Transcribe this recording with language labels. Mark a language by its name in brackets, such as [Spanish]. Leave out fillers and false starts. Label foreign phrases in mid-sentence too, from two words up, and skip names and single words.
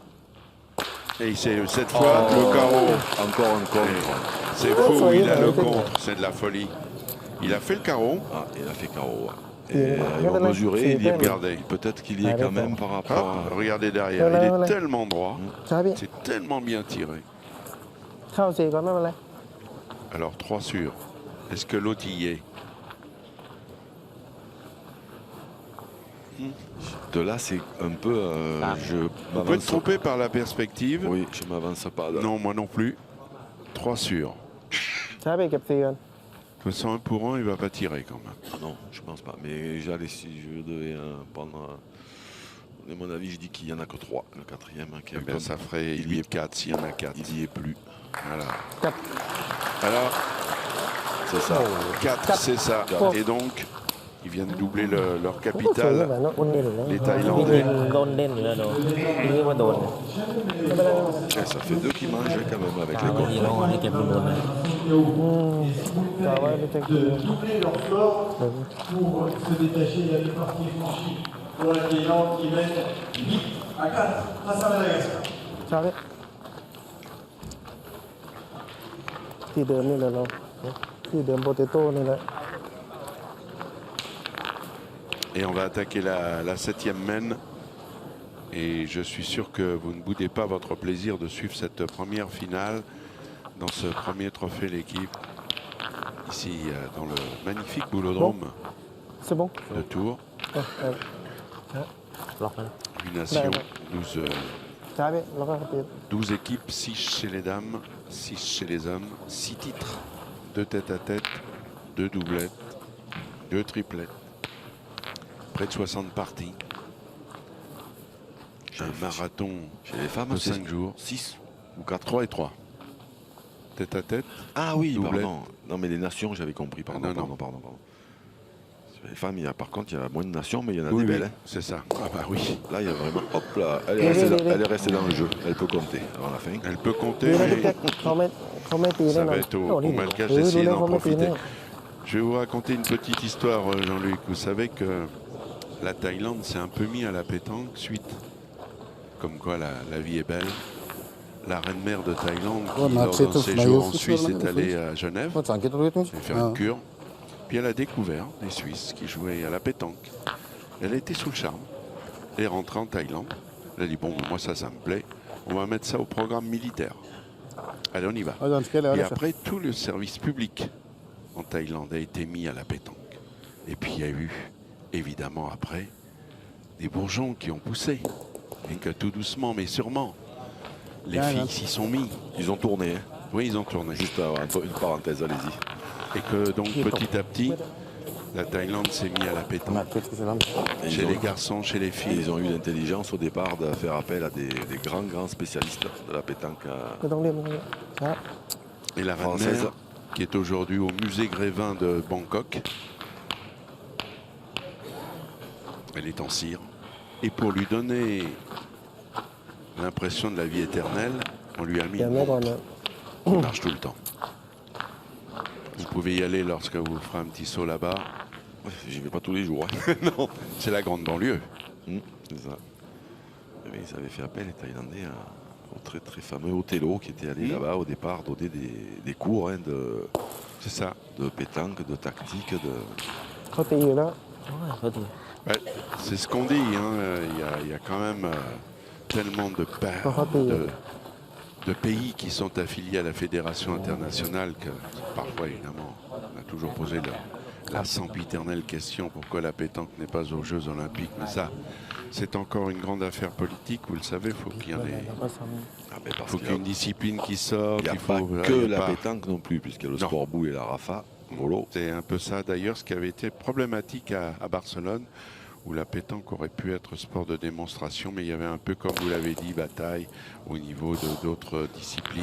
[French] Et c'est cette fois le carreau. Encore un contre. C'est fou, il a le contre, c'est de la folie. Il a fait le carreau. Ah, il a fait carreau. Et ils vont mesurer. Il y est Regardez. peut-être qu'il y est quand même par rapport Hop, à... regardez derrière, il est tellement droit. [Thai] ใช่พี่ [French] C'est tellement bien tiré. [Thai] เข้าสี่ก่อนไม่เป็นไร [French] Alors 3 sur. Est-ce que l'autre y est? De là, c'est un peu... je On peut être m'avance. trompé par la perspective. Oui, je m'avance pas. Là. Non, moi non plus. 3 sur. [Thai] ใช่พี่เก็บสี่ก่อน [French] De toute façon, 1 pour 1, il va pas tirer quand même. Non, je pense pas. Mais j'allais, si je devais prendre... à mon avis, je dis qu'il n'y en a que 3. Le 4e, qui Eh est bien, comme- ça ferait, il y est 4 s'il y en a 4. il n'y est plus. Voilà. [Thai] กับ [French] Alors, c'est ça. 4, c'est ça. Et donc, ils viennent doubler leur [Thai] สวย [French] capitale. [Thai] แบบนั้นอุ่นเด่นเลย [French] Les [Thai] พี่ [French] Thaïlandais. [Thai] โดนเด่นอยู่แล้วโดนพี่ว่าโดน [French] Et ça fait 2 qui mangent quand même avec [Thai] ตา [French] les [Thai] บางที [French] comptes. [Thai] เราให้เก็บโดนเลย กะว่าไม่ใช่คือ [French] de doubler leur score pour se détacher. Il y a une partie franchie pour la Thaïlande qui mène 8 à 4 face à Madagascar. [Thai] ชาเลยที่เดิมนี่แหละเราที่เดิมโปเตโต้นี่แหละ [French] Et on va attaquer la 7e mène. Et je suis sûr que vous ne boudez pas votre plaisir de suivre cette première finale dans ce premier trophée l'équipe. Ici, dans le magnifique boulodrome c'est bon de Tours. [Thai] ล็อกมัน [French] 8 nations, [Thai] ชาไปแล้วก็เปลี่ยน [French] 12 équipes, 6 chez les dames, 6 chez les hommes, 6 titres, 2 tête-à-tête, 2 doublettes, 2 triplettes, près de 60 parties. Un marathon Chez les femmes, de c'est 5 jours. 6 ou 4. 3 et 3. Tête-à-tête. Ah oui, Doublette. pardon. Non, mais les nations, j'avais compris. Pardon, Ah, non, non. pardon. Chez les femmes, par contre, il y a moins de nations, mais il y en a Oui, des oui, belles. Hein. c'est ça. Ah bah oui. Là, il y a vraiment. Hop là, elle est restée dans le jeu. Elle peut compter avant la fin. Elle peut compter, [Thai] ดีนะพี่ [French] mais [Thai] แจ็คเขาไม่ตีแน่ [French] ça [Thai] นอ [French] va [Thai] น [French] être [Thai] โอ้ [French] au [Thai] นี่ [French] Malgache [Thai] ดู [French] d'essayer [Thai] แล้ว [French] d'en [Thai] เขาไม่ตีแน่ [French] profiter. Je vais vous raconter une petite histoire, Jean-Luc. Vous savez que la Thaïlande s'est un peu mis à la pétanque suite. Comme quoi la vie est belle. La reine-mère de Thaïlande, qui, Oh, lors d'un Natchez, séjour en Flyers, Suisse, tout est ça, allée à Genève. [Thai] ภาษาอังกฤษรู้ไหม [French] Elle a fait une Ah. cure. Puis elle a découvert des Suisses qui jouaient à la pétanque. Elle a été sous le charme. Elle est rentrée en Thaïlande. Elle a dit, bon, moi ça me plaît. On va mettre ça au programme militaire. Allez, on y va. Ah, dans ce cas-là, Et voilà, ça. après, tout le service public en Thaïlande a été mis à la pétanque. Et puis il y a eu, évidemment après, des bourgeons qui ont poussé. Et que tout doucement, mais sûrement, les Ah, filles non. s'y sont mis. Ils ont tourné. Hein. Oui, ils ont tourné. Juste une parenthèse, allez-y. Et que donc petit à petit, la Thaïlande s'est mise à la [Thai] มา [French] pétanque. [Thai] คิดคือลำ [French] Et Chez ils, les ont, garçons, chez les et filles. ils ont eu l'intelligence au départ de faire appel à des grands spécialistes de la pétanque. [Thai] ไม่ต้องเรียกไม่ต้องเรียกช้า [French] Et la Française. reine-mère, qui est aujourd'hui au musée Grévin de Bangkok, elle est en cire. Et pour lui donner l'impression de la vie éternelle, on lui a mis [Thai] เดี๋ยว [French] une [Thai] แม่ก่อน [French] montre [Thai] นะ [French] qui marche tout le temps. Vous pouvez y aller lorsque vous ferez un petit saut là-bas. J'y vais pas tous les jours. Hein. Non, c'est la grande banlieue. C'est ça. Mais ils avaient fait appel, les Thaïlandais, au très très fameux Othello qui était allé là-bas au départ donner des cours hein, C'est ça. de pétanque, de tactique, de. [Thai] เขาตีอยู่แล้ว โอ้ยเขาดี [French] Ouais, c'est ce qu'on dit. Hein. Il y a quand même tellement de pays qui sont affiliés à la Fédération internationale que parfois, évidemment, on a toujours posé la sempiternelle question pourquoi la pétanque n'est pas aux Jeux Olympiques. Mais ça, c'est encore une grande affaire politique. Vous le savez, il faut qu'il y en ait. [Thai] แล้วก็ซ้ [French] Ah, mais parce Faut qu'il y ait une discipline qui sorte. Il n'y a il pas faut, que il y a la pas- pétanque non plus, puisqu'il y a le Non. sport boule et la rafa, volo. C'est un peu ça d'ailleurs ce qui avait été problématique à Barcelone, où la pétanque aurait pu être sport de démonstration, mais il y avait un peu, comme vous l'avez dit, bataille au niveau d'autres disciplines.